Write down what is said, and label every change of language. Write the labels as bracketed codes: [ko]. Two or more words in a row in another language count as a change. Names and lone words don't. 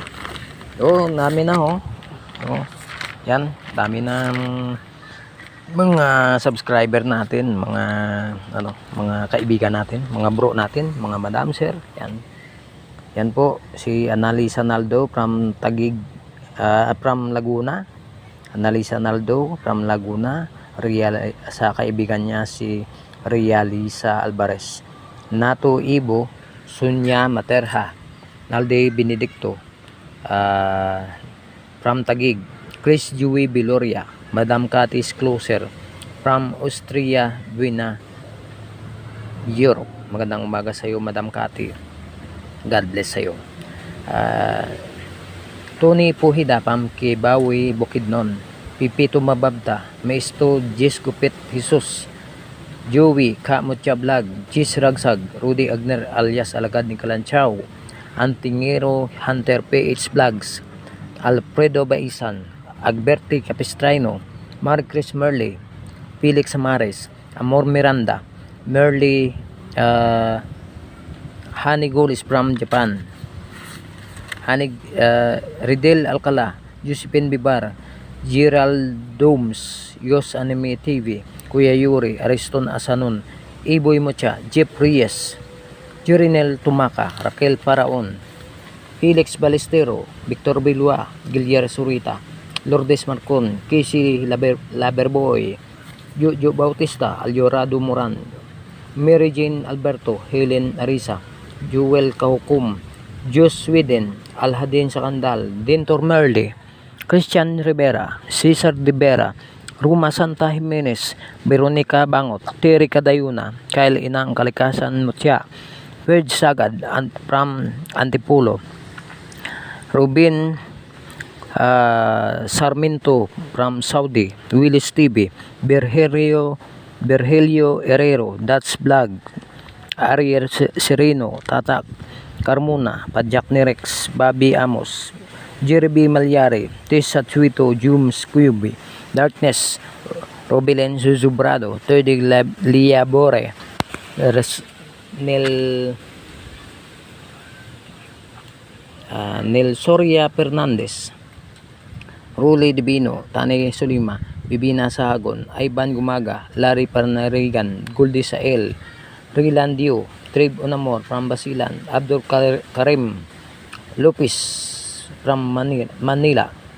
[tl] Dami na yan, dami ng mga subscriber natin, mga kaibigan natin, mga bro natin, mga [en] madam sir. [tl] Yan po si Annalisa Naldo from Taguig, from Laguna. Annalisa Naldo from Laguna. Sa kaibigan niya si Realisa Alvarez. Nato Ibo Sunya Materha. Nalde Benedicto from Taguig. Chris Dewey Biloria. Madam Katis Closer from Austria Vienna, Europe. Magandang umaga sa iyo, Madam Kati. [en] God bless [tl] sa iyo. Tony Puhida from Kibawi Bukidnon. Pipito Mababta, Maisto Jis Gupit Jesus, Joey Kamutya Vlog, Jis Ragsag, Rudy Agner alias Alagad ni Kalanchaw, Antingero Hunter PH Vlogs, Alfredo Baisan, Agberti Capistrano, Marcris Merle, Felix Amares, Amor Miranda, Merle Hanigolis from Japan, Ridel Alcala, Josephine Bibar, Gerald Domes, Yos Anime TV, Kuya Yuri, Ariston Asanon, Iboy Mocha, Jeff Reyes, Jirinel Tumaka, Raquel Paraon, Felix Balestero, Victor Bilua, Giliar Surita, Lourdes Marcon, Casey Laberboy, Jojo Bautista, Alyorado Moran, Mary Jane Alberto, Helen Arisa, Joel Kahukum, Jos Sweden, Alhadin Sakandal, Dintor Merle, Christian Rivera, Cesar De Vera, Ruma Santa Jimenez, Veronica Bangot, Terry Cadayuna, Kyle Inang Kalikasan Mutya, Ferd Sagad from Antipolo, Rubin Sarmiento from Saudi, Willis TV, Berhelio Herrero, That's Vlog, Ariel Sereno, Tatak Carmona, Padjak ni Rex, Bobby Amos, Jeremy Malyari, Tessa Chuito, Jums Cubi, Darkness, Robelen Zuzubrado, Teddy Liabore, Nel Soria Fernandez, Ruli Divino, Tane Solima, Bibina Sahagon, Ivan Gumaga, Larry Parnarigan, Guldi Sael, Rilandio, Trib Unamor from Basilan, Abdul Karim Lopez from Manila,